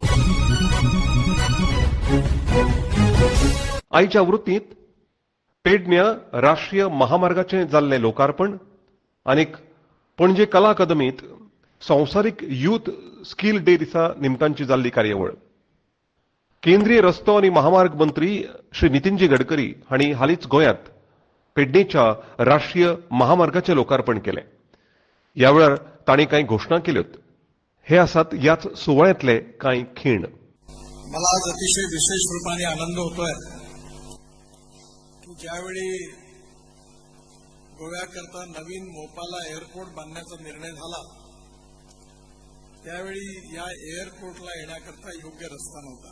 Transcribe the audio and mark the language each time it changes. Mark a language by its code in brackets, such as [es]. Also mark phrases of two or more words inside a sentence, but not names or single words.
[kok] आयच्या वृत्तींत पेडण्यां राष्ट्रीय महामार्गाचें जाल्लें लोकार्पण आनीक पणजे कला अकादमींत संवसारीक यूथ स्किल डे दिसा निमतानची जाल्ली कार्यावळ. केंद्रीय रस्तो आनी महामार्ग मंत्री श्री नितीनजी गडकरी हांणी हालींच गोंयांत पेडणेच्या राष्ट्रीय महामार्गाचें लोकार्पण केलें. ह्या वेळार तांणी कांय घोशणा केल्योत. हे आसात ह्याच सुवाळ्यांतले कांय खीण. [mr] मला आज अतिशय विशेष रूपाने आनंद होतोय की ज्यावेळी गोव्याकरता नवीन मोपाला एअरपोर्ट बांधण्याचा निर्णय झाला त्यावेळी या एअरपोर्टला येण्याकरता योग्य रस्ता नव्हता.